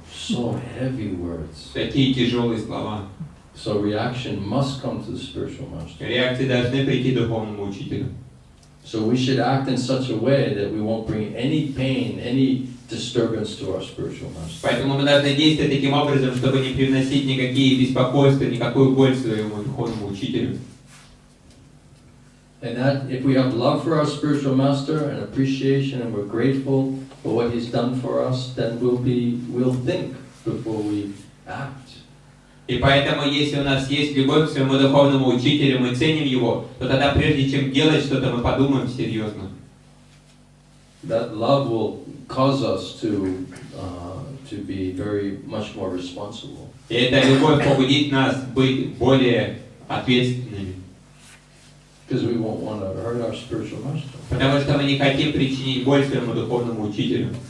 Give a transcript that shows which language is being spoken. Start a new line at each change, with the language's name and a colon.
English: So heavy words.
Russian: Такие тяжелые слова.
English: So reaction must come to the spiritual master.
Russian: Реакции должны прийти духовному учителю.
English: So we should act in such a way that we won't bring any pain, any disturbance to our spiritual master.
Russian: Поэтому мы должны действовать таким образом, чтобы не привносить никакие беспокойства, никакую боль своему духовному учителю.
English: And that if we have love for our spiritual master and appreciation and we're grateful for what he's done for us, then we'll think before we act.
Russian: И поэтому, если у нас есть любовь к своему духовному учителю, мы ценим его, то тогда прежде чем делать что-то, мы подумаем серьезно.
English: That love will cause us to be very much more responsible.
Russian: И эта любовь побудит нас быть более ответственными.
English: Because we won't want to hurt our spiritual master.
Russian: Потому что мы не хотим причинить боль своему духовному учителю.